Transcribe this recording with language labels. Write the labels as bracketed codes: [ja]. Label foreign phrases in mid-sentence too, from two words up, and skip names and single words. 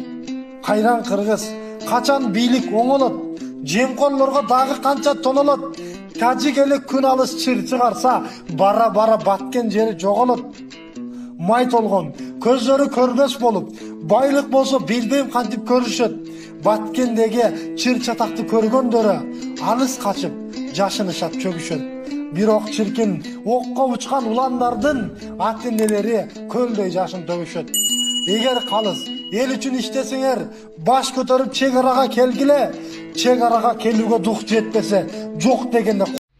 [ky] Кайран кыргыз, качан бийлик оңолот, жемкорлорго дагы канча тонолот, тажик эли күн алыс чыр чыгарса, бара-бара баткен жери жоголот. Май толгон, көздөрү көрбөс болуп, байлык болсо билбейм кантип көрүшөт. Баткендеги чыр-чатакты көргөндөрү алыс качып, жашынышат чөгүшөт. Бирок чиркин окко учкан уландардын ата-энелери көлдөй жашын төгүшөт. Эгер калыс эл үчүн иштесеңер, баш көтөрүп чек арага келгиле. Чек арага келүүгө дух жетпесе, жок дегенде